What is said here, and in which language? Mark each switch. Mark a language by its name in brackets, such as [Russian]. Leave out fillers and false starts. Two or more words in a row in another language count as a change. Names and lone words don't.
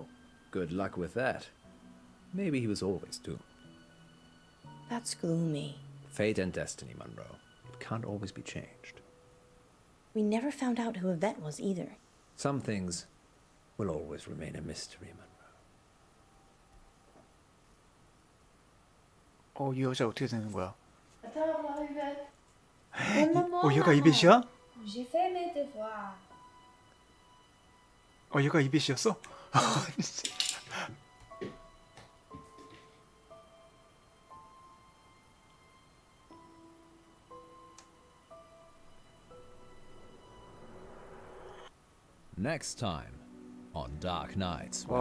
[English] Good luck with that. Maybe he was always doomed. That's gloomy. Fate and destiny, Munro. It can't always be changed. We never found out who Yvette was either. Some things will always remain a mystery, Munro. [Korean] 이 여자 어떻게 되는 거야? [French] Attends, moi, Yvette. [Korean] 얘가 이벳이야? [French] J'ai fait mes devoirs. [Korean] 얘가 이벳이었어? [English] Next time on Dark Nights with